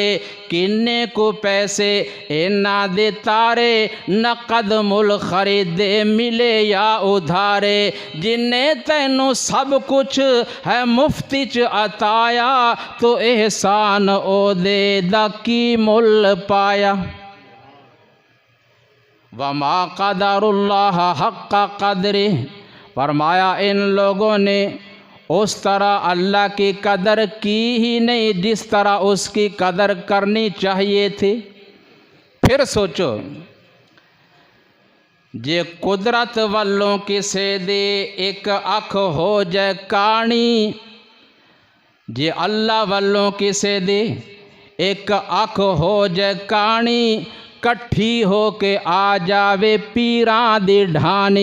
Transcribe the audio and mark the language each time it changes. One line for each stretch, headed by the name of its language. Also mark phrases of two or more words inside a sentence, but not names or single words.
Punjabi: کنے کو پیسے انہاں دے تارے، نقد مل خریدے ملے یا ادھارے. جنے تینوں سب کچھ ہے مفتی چ عطایا، تو احسان اوہدے دا کی مل پایا.
Arabic: وما قدروا الله حق قدره,
Urdu: فرمایا ان لوگوں نے اس طرح اللہ کی قدر کی ہی نہیں جس طرح اس کی قدر کرنی چاہیے تھی. پھر سوچو,
Punjabi: جے قدرت والوں کسے دے اک اکھ ہو جائے کانی، جے اللہ والوں کسے دے اک اکھ ہو جائے کانی، کٹھی ہو کے آ جاوے پیراں دی ڈھانی.